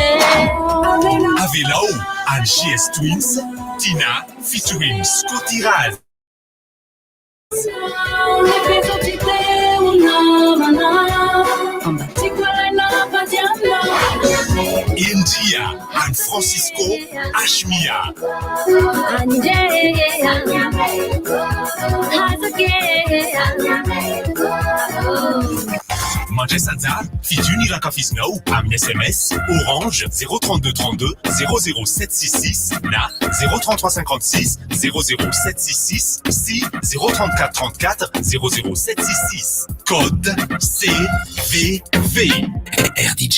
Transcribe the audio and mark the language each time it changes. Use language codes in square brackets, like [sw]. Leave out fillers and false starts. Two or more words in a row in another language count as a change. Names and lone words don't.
[mg] Avelao and GS Twins Tina featuring Scotty Raz India and Francisco Ashmia Mandray Sanjar fidiny rakafizinao amin'ny SMS Orange 032 32 00766 na 03356 00766 si 034 34 00766 code CVV RDJ